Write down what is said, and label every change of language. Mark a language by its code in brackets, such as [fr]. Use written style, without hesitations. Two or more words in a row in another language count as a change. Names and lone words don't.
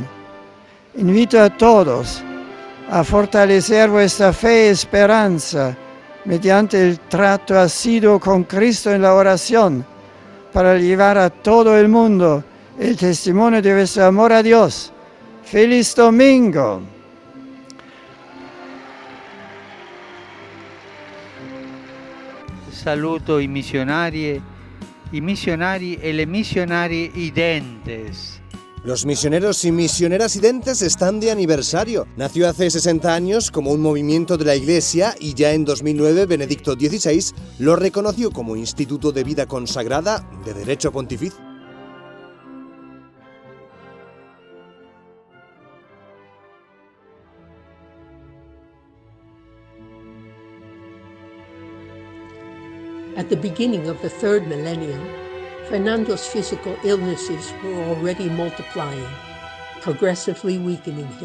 [es] Invito a todos a fortalecer vuestra fe y esperanza mediante el trato asiduo con Cristo en la oración, para llevar a todo el mundo el testimonio de vuestro amor a Dios. ¡Feliz domingo! [it] Saluto i missionari e le missionarie identes. [es] Los misioneros y misioneras identes están de aniversario. Nació hace 60 años como un movimiento de la Iglesia y ya en 2009 Benedicto XVI lo reconoció como Instituto de Vida Consagrada de Derecho Pontificio. [en] At the beginning of the third millennium, Fernando's physical illnesses were already multiplying, progressively weakening him.